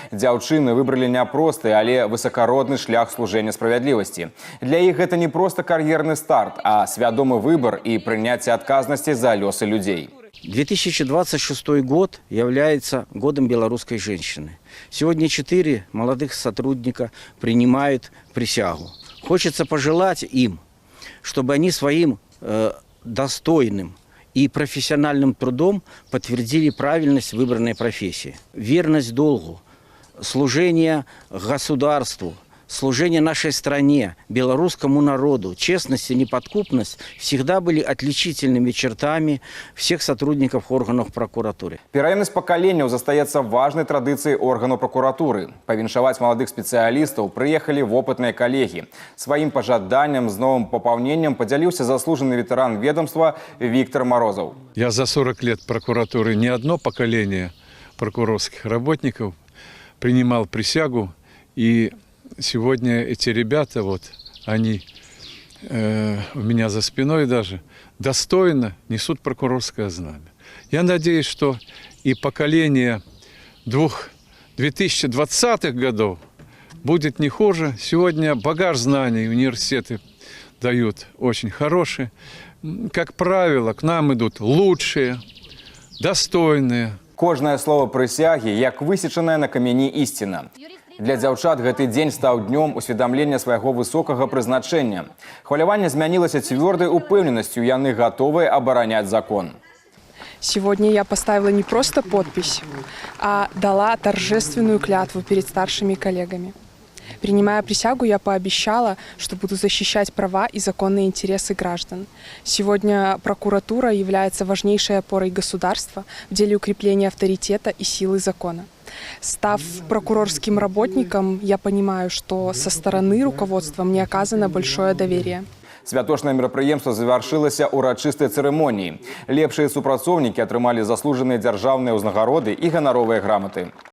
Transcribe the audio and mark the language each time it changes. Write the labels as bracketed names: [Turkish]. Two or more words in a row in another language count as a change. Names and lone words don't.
[Belarusian] Дзяўчыны выбралі няпросты, але высакародны шлях служэння справядлівасці. Для іх гэта не проста кар'ерны старт, а свядомы выбор і прыняцце адказнасці за лёсы людзей. [Russian] 2026 год является годом белорусской женщины. Сегодня 4 молодых сотрудника принимают присягу. Хочется пожелать им, чтобы они своим достойным и профессиональным трудом подтвердили правильность выбранной профессии. Верность долгу, служение государству, служение нашей стране, белорусскому народу, честность и неподкупность всегда были отличительными чертами всех сотрудников органов прокуратуры. [Belarusian] Пераемнасць пакаленняў застаецца важнай традыцыяй органаў прокуратуры. Павіншаваць маладых спецыялістаў прыехалі вопытныя калегі. Сваім пажаданнем з новым папаўненнем падзяліўся заслужаны ветэран ведомства Виктор Морозов. [Russian] Я за 40 лет прокуратуры не одно поколение прокурорских работников принимал присягу, и сегодня эти ребята, они у меня за спиной даже, достойно несут прокурорское знамя. Я надеюсь, что и поколение 2020-х годов будет не хуже. Сегодня багаж знаний университеты дают очень хороший. Как правило, к нам идут лучшие, достойные. [Belarusian] Кожнае слово прысягі, як высечанае на камені ісціна. Для дзяўчат гэты дзень стаў днём усведамлення свайго высокага прызначэння. Хваляванне змянілася цвёрдай упэўненасцю, яны гатовыя абараняць закон. [Russian] Сегодня я поставила не просто подпись, а дала торжественную клятву перед старшими коллегами. Принимая присягу, я пообещала, что буду защищать права и законные интересы граждан. Сегодня прокуратура является важнейшей опорой государства в деле укрепления авторитета и силы закона. Став прокурорским работником, я понимаю, что со стороны руководства мне оказано большое доверие. [Belarusian] Святочнае мерапрыемства завяршылася урачыстай цырымоніяй. Лепшыя супрацоўнікі атрымалі заслужаныя дзяржаўныя ўзнагароды і ганаровыя граматы.